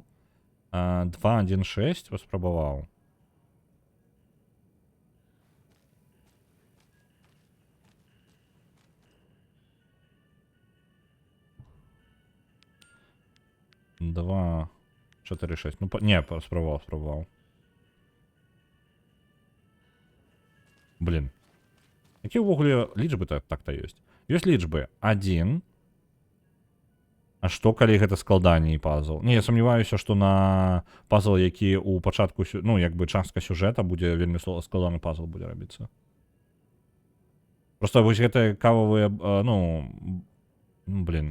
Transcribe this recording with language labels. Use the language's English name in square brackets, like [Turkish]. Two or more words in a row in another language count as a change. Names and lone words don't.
[Belarusian] 2, 1, 6 паспрабаваў. Два, 4, 6. [Russian] Ну, не, спробовал. Блин. Какие увогуле лічбы так-то есть? Есть лічбы 1. [Belarusian] А што, калі гэта складанне і пазл? Не, я сумняваюся, што на пазл, які у пачатку, ну, як бы частка сюжэта будзе вельмі складаны пазл будзе рабіцца. Просто вось гэтыя кававыя, ну, блин.